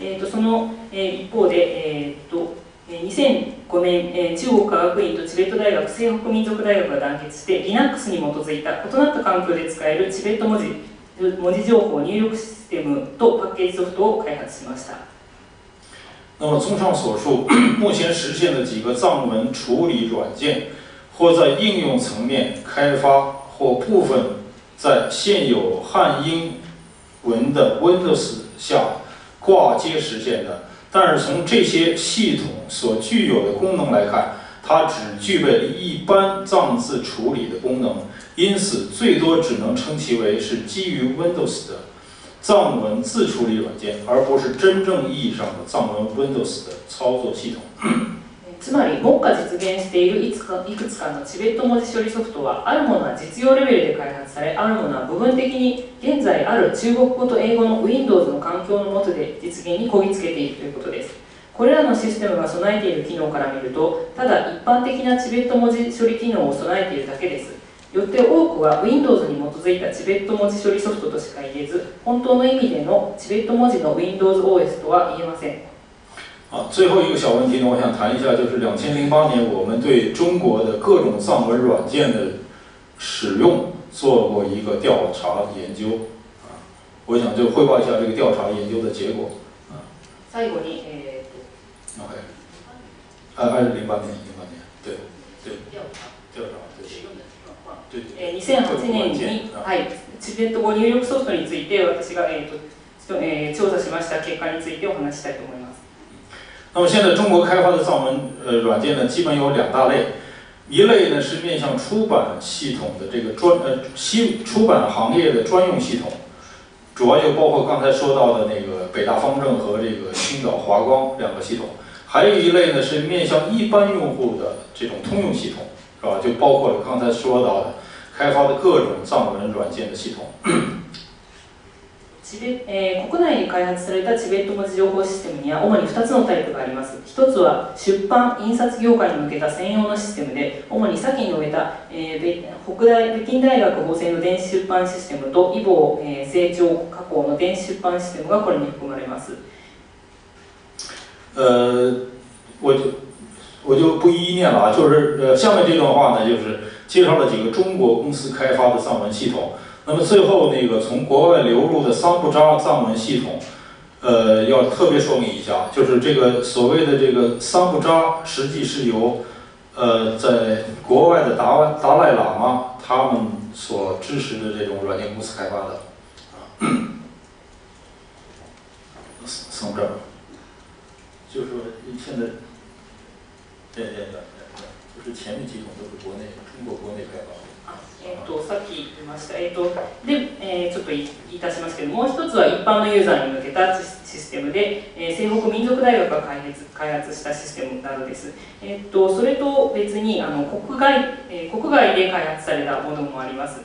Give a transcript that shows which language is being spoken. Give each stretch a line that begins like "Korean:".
Japanese: その一方で、2005年、中国科学院とチベット大学、西北民族大学が団結して Linux に基づいた異なった環境で使えるチベット文字情報入力システムとパッケージソフトを開発しました。
Chinese: 那么，综上所述，目前实现的几个藏文处理软件，或在应用层面开发，或部分在现有汉英文的 Windows 下挂接实现的。但是从这些系统所具有的功能来看，它只具备了一般藏字处理的功能，因此最多只能称其为是基于 Windows 的藏文字处理软件，而不是真正意义上的藏文 Windows 的操作系统。
Japanese: つまり、目下実現しているいくつかのチベット文字処理ソフトは、あるものは実用レベルで開発され、あるものは部分的に現在ある中国語と英語の Windows の環境の下で実現にこぎつけているということです。これらのシステムが備えている機能から見ると、ただ一般的なチベット文字処理機能を備えているだけです。よって多くは Windows に基づいたチベット文字処理ソフトとしか言えず、本当の意味でのチベット文字の Windows OS とは言えません。
Chinese: 最后一个小问题呢，我想谈一下，就是2008年我们对中国的各种藏文软件的使用做过一个调查研究。我想就汇报一下这个调查研究的结果。
Japanese: 最後に、
Chinese: OK， 2008年，对，调查，对。
Japanese: 2008年に、はい、チベット語入力ソフトについて私が、調査しました結果についてお話ししたいと思います。
Chinese: 那么现在中国开发的藏文软件呢，基本有两大类，一类呢是面向出版系统的这个出版行业的专用系统，主要就包括刚才说到的那个北大方正和这个青岛华光两个系统，还有一类呢是面向一般用户的这种通用系统，是吧？就包括了刚才说到的开发的各种藏文软件的系统。
Japanese: 国内に開発されたチベット文字情報システムには主に2つのタイプがあります。 1つは出版・印刷業界に向けた専用のシステムで、主に先に述べた、北京大学法政の電子出版システムとイボ成長加工の電子出版システムがこれに含まれます。
Chinese: 我就不一一念了啊，就是下面这段话呢，就是介绍了几个中国公司开发的藏文系统。那么最后那个从国外流入的桑布扎藏文系统，要特别说明一下，就是这个所谓的这个桑布扎，实际是由在国外的达赖喇嘛他们所支持的这种软件公司开发的。桑布扎，就是说现在，就是前面几种都是中国国内开发的。
Japanese: さっき言いました、で、ちょっと言い出しますけど、もう一つは一般のユーザーに向けたシステムで、西北民族大学が開発したシステムなどです。それと別に国外で開発されたものもあります。